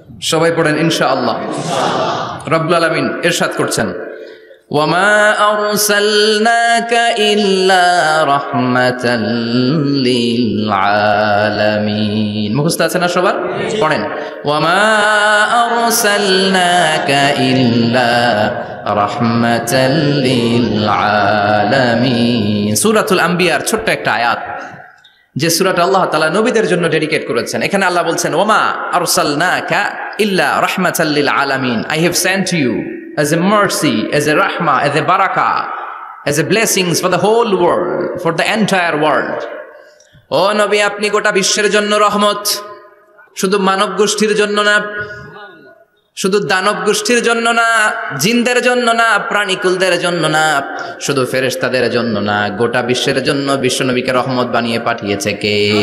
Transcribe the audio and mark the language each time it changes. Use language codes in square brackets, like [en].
[bn] সবাই পড়েন ইনশাআল্লাহ। রব্বুল আলামিন ইরশাদ করছেন, [ar] ওয়ামা আরসালনাকা ইল্লা রাহমাতাল লিল আলামিন। [bn] মুখস্থ আছে না সবার? পড়েন, [ar] ওয়ামা আরসালনাকা ইল্লা রাহমাতাল লিল আলামিন। [bn] সূরাতুল আম্বিয়ার ছোট্ট একটা আয়াত, যে সূরাটা আল্লাহ তাআলা নবীদের জন্য ডেডিকেট করেছেন। এখানে আল্লাহ বলছেন, [ar] ওমা আরসালনাকা ইল্লা রাহমাতাল লিল আলামিন, [en] I have sent you as a mercy, as a rahma, as a barakah, as a blessings for the whole world, for the entire world. [bn] ও নবী, আপনি গোটা বিশ্বের জন্য রহমত, শুধু মানব গোষ্ঠীর জন্য না, শুধু দানব গোষ্ঠীর জন্য না, জিনদের জন্য না, প্রাণীকুলদের জন্য না, শুধু ফেরেশতাদের জন্য না, গোটা বিশ্বের জন্য বিশ্বনবীকে রহমত বানিয়ে পাঠিয়েছে কে?